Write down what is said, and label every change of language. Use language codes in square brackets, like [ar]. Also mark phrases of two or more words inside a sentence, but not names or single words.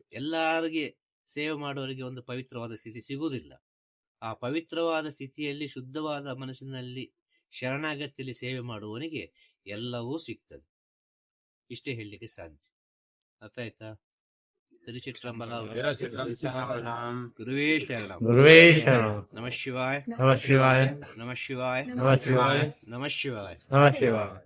[kn] ಎಲ್ಲರಿಗೆ ಸೇವೆ ಮಾಡುವವರಿಗೆ ಒಂದು ಪವಿತ್ರವಾದ ಸ್ಥಿತಿ ಸಿಗುವುದಿಲ್ಲ. ಆ ಪವಿತ್ರವಾದ ಸ್ಥಿತಿಯಲ್ಲಿ ಶುದ್ಧವಾದ ಮನಸ್ಸಿನಲ್ಲಿ ಶರಣಾಗತಿಯಲ್ಲಿ ಸೇವೆ ಮಾಡುವವನಿಗೆ ಎಲ್ಲವೂ ಸಿಗ್ತದೆ. ಇಷ್ಟೇ ಹೇಳಲಿಕ್ಕೆ ಸಾಧ್ಯ. ಅರ್ಥ ಆಯ್ತಾ? ತಿರುಚಿಟ್ರಂಬಲ ಗುರುವೇ ಶರಣಂ. ಗುರುವೇ ಶರಣಂ. [sa] ನಮಃ ಶಿವಾಯ. ನಮಃ ಶಿವಾಯ. ನಮಃ ಶಿವಾಯ. ನಮಃ ಶಿವಾಯ. ನಮಃ ಶಿವಾಯ. ನಮಃ ಶಿವಾಯ.